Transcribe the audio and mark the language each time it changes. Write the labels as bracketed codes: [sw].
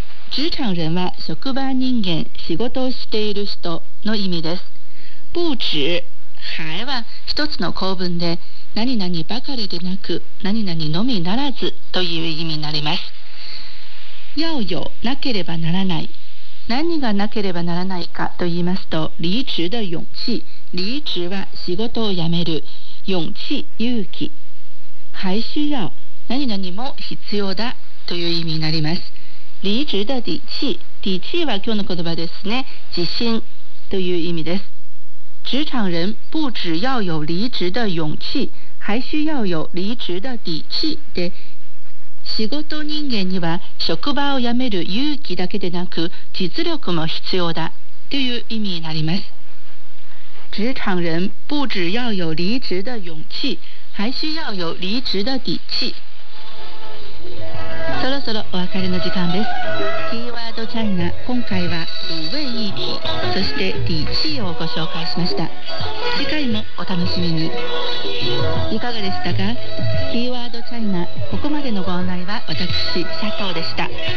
[ja] 职场人は職場人間、仕事をしている人の意味です。不止、还は一つの構文で、何々ばかりでなく何々のみならずという意味になります。要有、なければならない。何がなければならないかと言いますと、離職的勇气、離職は仕事を辞める、勇气、勇気。还需要、何々も必要だという意味になります。離職的底气、底气は今日の言葉ですね、自信という意味です。 [zh] 职场人不只要有离职的勇气，还需要有离职的底气 [ja] で、仕事人間には職場を辞める勇気だけでなく実力も必要だという意味になります。 [zh] 职场人不只要有离职的勇气，还需要有离职的底气。 [ja] そろそろお別れの時間です。キーワードチャイナ、今回は五位一体、そして底气をご紹介しました。次回もお楽しみに。いかがでしたか？キーワードチャイナ、ここまでのご案内は私佐藤でした。